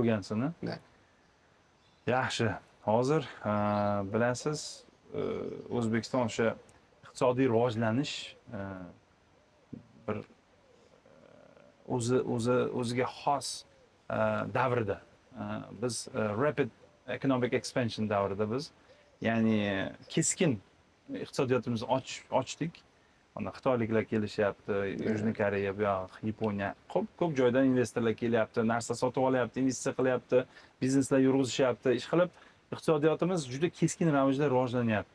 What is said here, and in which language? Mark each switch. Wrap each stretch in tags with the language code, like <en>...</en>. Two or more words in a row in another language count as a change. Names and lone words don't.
<uz>O'rgansin. Yaxshi. Hozir bilasiz, O'zbekiston o'sha iqtisodiy rivojlanish bir o'ziga xos davrida. Biz</uz> <en>rapid economic expansion</en> <uz>davrida biz, ya'ni keskin iqtisodiyotimizni ochdik. Onda Xitoyliklar kelishyapti, Yujniy Koreya, bu yoq Yaponiya, ko'p joydan investorlar kelyapti, narsa sotib olyapti, investitsiya qilyapti, bizneslar yurg'izishyapti, ish qilib iqtisodiyotimiz juda keskin ravishda rivojlanyapti.</uz>